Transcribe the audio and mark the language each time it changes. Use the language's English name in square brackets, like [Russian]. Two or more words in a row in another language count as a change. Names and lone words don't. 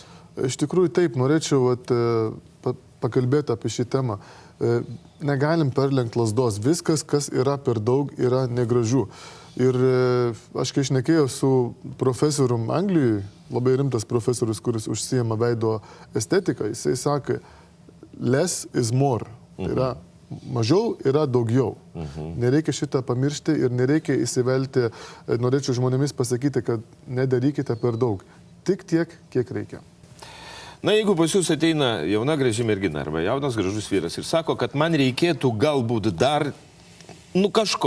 [Lithuanian] Iš tikrųjų taip, norėčiau pakalbėti apie šį temą. Negalim perlenkti lasdos. Viskas, kas yra per daug, yra negražu. Ir aš kai šnekėjau su profesorium Anglijoje, labai rimtas profesorius, kuris užsijama veido estetiką, jisai sakė, [English] less is more. [Lithuanian] Tai yra mažiau yra daugiau. Nereikia šitą pamiršti ir nereikia įsivelti, norėčiau žmonėmis pasakyti, kad nedarykite per daug. Tik tiek, kiek reikia. Na, jeigu pas jūs ateina jauna graži mergina arba jaunas gražus vyras ir sako, kad man reikėtų galbūt dar, kažko.